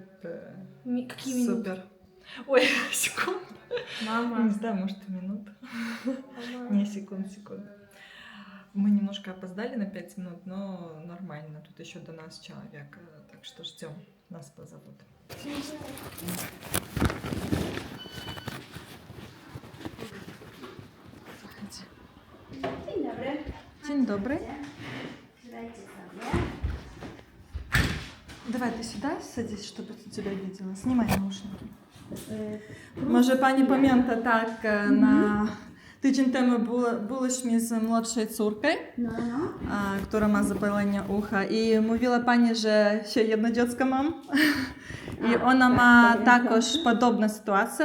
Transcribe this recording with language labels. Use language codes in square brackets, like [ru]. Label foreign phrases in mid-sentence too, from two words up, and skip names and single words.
[ru] Какие минуты? супер. Ой, секунд. Не Мама. знаю, может, минут. Мама. Не, секунд. Мы немножко опоздали на 5 минут, но нормально. Тут еще до нас человек, так что ждем. Нас позовут. [pl] Dzień dobry. Dzień dobry. Dajcie sobie. [ru] Давай ты сюда садись, чтобы тебя видела. Снимай наушники. [pl] Może pani pamięta, tak, na tydzień temu byliśmy z młodszej córką, która ma zapalenie ucha, i mówiła pani, że się jedno dziecko mam. I ona ma також podobna sytuacja.